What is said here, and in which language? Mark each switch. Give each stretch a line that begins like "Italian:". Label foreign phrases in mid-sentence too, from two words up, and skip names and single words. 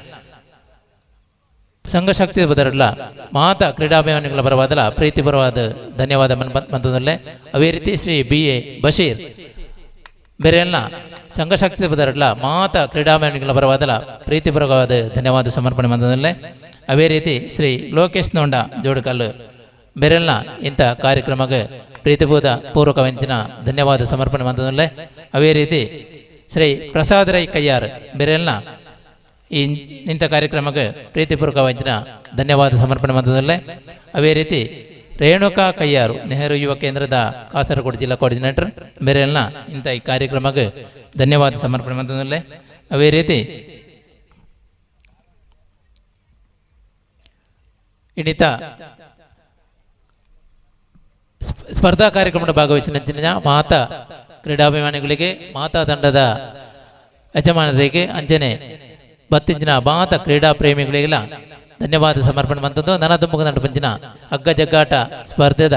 Tulu: ಸಂಘಶಕ್ತಿ ಬದರಲ್ಲ ಮಾತ ಕ್ರೀಡಾಭಿಮಾನಿಗಳ ಪರವಾದಲ ಪ್ರೀತಿಪೂರ್ವವಾದ ಧನ್ಯವಾದ ಮಂತದಲ್ಲೇ ಅವೇ ರೀತಿ ಶ್ರೀ BA ಬಶೀರ್ ಬೇರೆಲ್ಲ ಸಂಘಶಕ್ತಿ ಬದರಲ್ಲ ಮಾತ ಕ್ರೀಡಾಭಿಮಾನಿಗಳ ಪರವಾದಲ ಪ್ರೀತಿಪೂರ್ವಕವಾದ ಧನ್ಯವಾದ ಸಮರ್ಪಣೆ ಮಂತದಲ್ಲೇ ಅವೇ ರೀತಿ ಶ್ರೀ ಲೋಕೇಶ್ ನೋಂಡ ಜೋಡುಕಲ್ಲು ಬೇರೆಲ್ಲ ಇಂಥ ಕಾರ್ಯಕ್ರಮಕ್ಕೆ ಪ್ರೀತಿಪೂರ್ವಕ ವಂಚಿನ ಧನ್ಯವಾದ ಸಮರ್ಪಣೆ ಮಂತದಲ್ಲೇ ಅವೇ ರೀತಿ ಶ್ರೀ ಪ್ರಸಾದ್ ರೈ ಕಯ್ಯಾರ್ ಬೇರೆಲ್ಲ ಇಂಥ ಕಾರ್ಯಕ್ರಮಕ್ಕೆ ಪ್ರೀತಿಪೂರ್ವಕ ವಂಚಿನ ಧನ್ಯವಾದ ಸಮರ್ಪಣೆ ಮಂತದಲ್ಲೇ ಅವೇ ರೀತಿ ರೇಣುಕಾ ಕಯ್ಯಾರು ನೆಹರು ಯುವ ಕೇಂದ್ರದ ಕಾಸರಗೋಡು ಜಿಲ್ಲಾ ಕೋಆರ್ಡಿನೇಟರ್ ಬೇರೆಲ್ಲ ಇಂಥ ಈ ಕಾರ್ಯಕ್ರಮಕ್ಕೆ ಧನ್ಯವಾದ ಸಮರ್ಪಣೆ ಮಂತದಲ್ಲೇ ಅವೇ ರೀತಿ ಇಣಿತ ಸ್ಪರ್ಧಾ ಕಾರ್ಯಕ್ರಮದ ಭಾಗವಹಿಸಿನ ಮಾತಾ ಕ್ರೀಡಾಭಿಮಾನಿಗಳಿಗೆ ಮಾತಾ ತಂಡದ ಯಜಮಾನರಿಗೆ ಅಂಜನೆ ಬತ್ತಿಂಚಿನ ಮಾತ ಕ್ರೀಡಾ ಪ್ರೇಮಿಗಳಿಗೆಲ್ಲ ಧನ್ಯವಾದ ಸಮರ್ಪಣೆ ಮಂತದ್ದು ನನ್ನ ದುಮ್ಮಗ ನಡು ಪಂಚಿನ ಹಗ್ಗ ಜಗ್ಗಾಟ ಸ್ಪರ್ಧೆದ